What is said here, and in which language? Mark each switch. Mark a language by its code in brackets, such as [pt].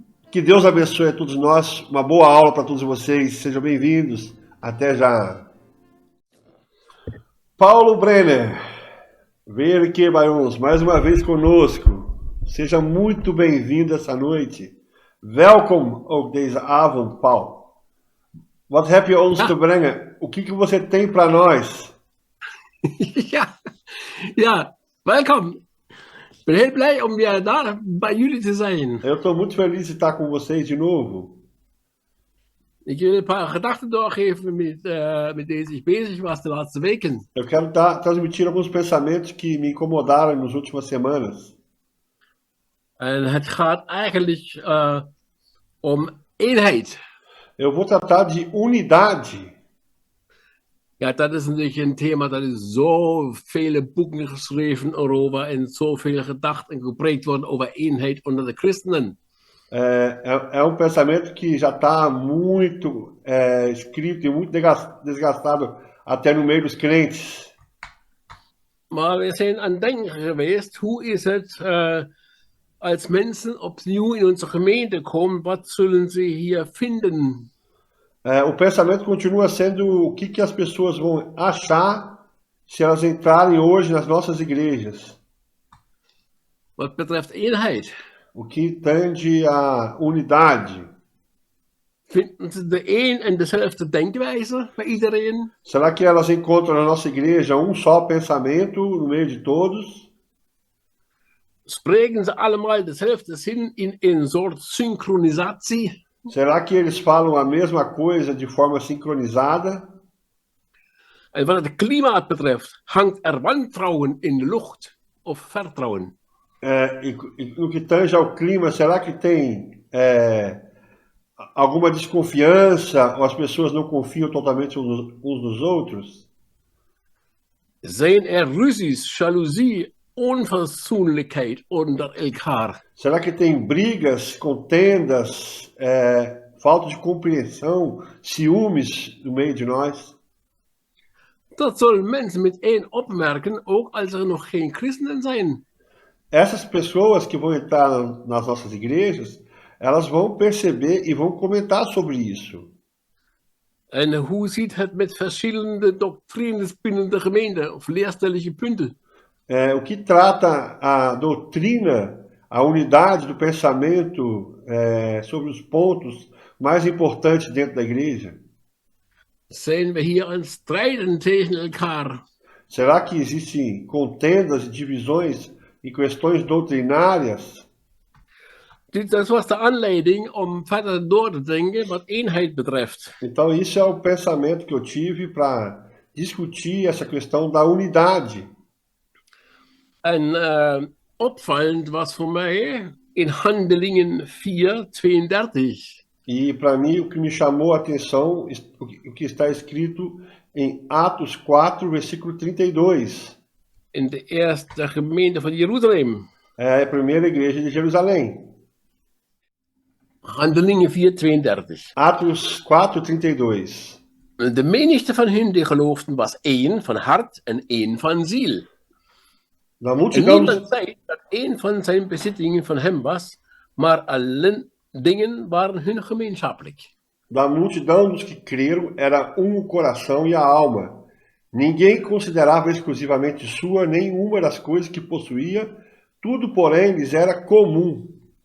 [pt] Que Deus abençoe a todos nós. Uma boa aula para todos vocês. Sejam bem-vindos. Até já. Paulo Brenner, venha aqui mais uma vez conosco. Seja muito bem-vindo essa noite. [nl] Welkom ook deze avond, Paul. Wat heb je ons te brengen? [pt] O que você tem para nós? [nl] Ja, welkom. Ik ben heel blij om weer daar bij jullie te zijn. [pt] Eu estou muito feliz de estar com vocês de novo. [nl] Ik wil een paar gedachten doorgeven met deze ik bezig was de laatste weken. [pt] Eu quero transmitir alguns pensamentos que me incomodaram nas últimas semanas. [nl] En het gaat eigenlijk om eenheid. [pt] Eu vou tratar de unidade. [nl] Ja, dat is natuurlijk een thema, dat is zoveel boeken geschreven over en zoveel gedacht en gepreekt worden over eenheid onder de christenen. [pt] É um pensamento que já está muito escrito e muito desgastado até no meio dos crentes. [nl] Maar we zijn aan het denken geweest, hoe is het als mensen opnieuw in onze gemeente komen, wat zullen ze hier vinden? [pt] O pensamento continua sendo o que as pessoas vão achar se elas entrarem hoje nas nossas igrejas. [nl] Wat betreft eenheid. [pt] O que tende à unidade. [nl] Vinden ze de een en dezelfde denkwijze bij iedereen? [pt] Será que elas encontram na nossa igreja só pensamento no meio de todos? [nl] Spreken ze allemaal dezelfde zin in een soort synchronisatie? [pt] Será que eles falam a mesma coisa de forma sincronizada? [nl] En wat het klimaat betreft, hangt er wantrouwen in de lucht of vertrouwen? [pt] No que tange ao clima, será que tem alguma desconfiança ou as pessoas não confiam totalmente uns nos outros? [nl] Zijn er ruzies, jaloezie, onverzoenlijkheid onder elkaar? [pt] Será que tem brigas, contendas, falta de compreensão, ciúmes no meio de nós? [nl] Dat zullen mensen meteen opmerken, ook als er nog geen christenen zijn. [pt] Essas pessoas que vão entrar nas nossas igrejas, elas vão perceber e vão comentar sobre isso. [nl] En hoe ziet het met verschillende doctrines binnen de gemeente of leerstellige punten? [pt] O que trata a doutrina, a unidade do pensamento sobre os pontos mais importantes dentro da igreja? [nl] Zijn we hier aan strijden tegen elkaar? [pt] Será que existem contendas e divisões em questões doutrinárias? [nl] Dat was de aanleiding om verder door te denken wat eenheid betreft. [pt] Então, isso é o pensamento que eu tive para discutir essa questão da unidade. [nl] En opvallend was voor mij in Handelingen 4:32. [pt] E para mim, o que me chamou a atenção, o que está escrito em Atos 4, versículo 32. [nl] In de eerste gemeente van Jeruzalem. [pt] É a primeira igreja de Jerusalém. [nl] Handelingen 4:32. [pt] Atos 4, 32. [nl] De menigte van hen die geloofden was één van hart en één van ziel. [pt] Da [nl] En [pt] multidão, [nl] niemand zei dat één van zijn bezittingen van hem was, maar alle dingen waren hun gemeenschappelijk. [pt] da multidão dos que creram era o coração e a alma. Ninguém considerava exclusivamente sua nenhuma das coisas que possuía, tudo, porém, lhes era comum.